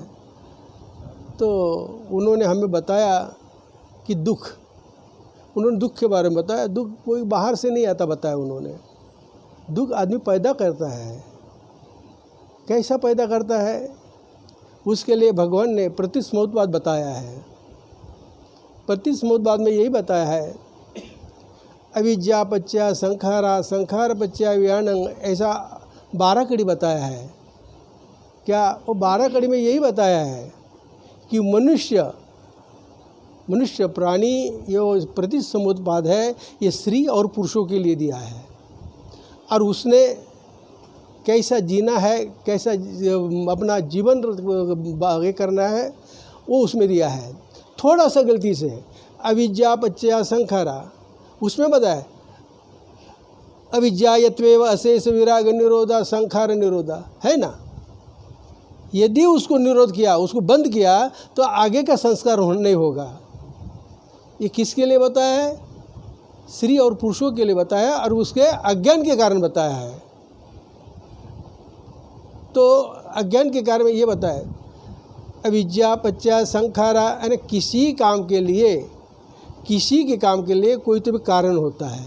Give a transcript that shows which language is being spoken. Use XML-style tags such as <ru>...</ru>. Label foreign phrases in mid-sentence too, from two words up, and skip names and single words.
<hi>तो उन्होंने हमें बताया कि उन्होंने दुख के बारे में बताया। दुख कोई बाहर से नहीं आता, बताया उन्होंने। दुख आदमी पैदा करता है। कैसा पैदा करता है, उसके लिए भगवान ने प्रतिस्मृतवाद बताया है। प्रतिस्मृतवाद में यही बताया है,</hi> <pi>अविद्या पच्चा संखारा, संखार पच्चा व्यानंग,</pi> <hi>ऐसा 12 कड़ी बताया है। क्या वो 12 कड़ी में यही बताया है कि मनुष्य प्राणी ये प्रतिसमुत्पाद है, ये स्त्री और पुरुषों के लिए दिया है। और उसने कैसा जीना है, कैसा अपना जीवन आगे करना है, वो उसमें दिया है। थोड़ा सा गलती से</hi> <pi>अविद्या पच्चा संखारा</pi> <hi>उसमें बताया,</hi> <pi>अविद्या यत्वेव अशेष विराग निरोधा संखार निरोधा,</pi> <hi>है ना। यदि उसको निरोध किया, उसको बंद किया, तो आगे का संस्कार नहीं होगा। ये किसके लिए बताया है? स्त्री और पुरुषों के लिए बताया, और उसके अज्ञान के कारण बताया है। तो अज्ञान के कारण में ये बताया,</hi> <pi>अविद्या पच्चा संखारा,</pi> <hi>यानी किसी के काम के लिए कोई तो भी कारण होता है।</hi>